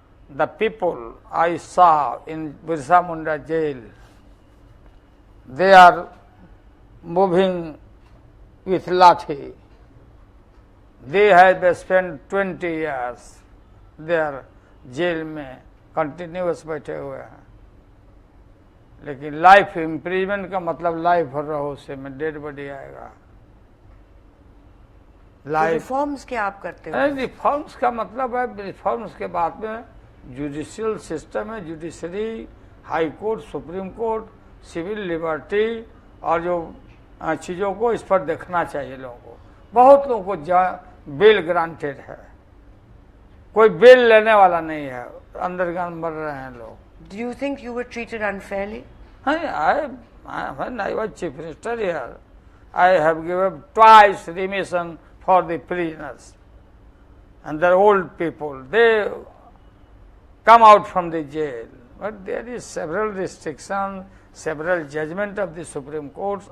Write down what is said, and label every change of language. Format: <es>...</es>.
<en>The people I saw in Birsa Munda jail, they are moving with lathi. They have spent 20 years there</en> <hi>jail में continuous बैठे हुए हैं, लेकिन life imprisonment का मतलब life भर रहो से में डेड बॉडी आएगा।</hi> <en>life</en> <hi>रिफॉर्म्स क्या आप करते हो? रिफॉर्म्स का मतलब है, रिफॉर्म्स के बाद में जुडिशियल सिस्टम है, judiciary, high court, supreme court, civil liberty और जो चीज़ों को इस पर देखना चाहिए लोगों को। बहुत लोगों को बेल ग्रांटेड है, कोई बेल लेने वाला नहीं है, अंदरगान मर रहे हैं लोग।</hi> <en>Do you think you were treated unfairly? When I was chief minister here, I have given twice remission for the prisoners and the old people. They come out from the jail, but there is several restrictions, several judgment of the Supreme Court.</en>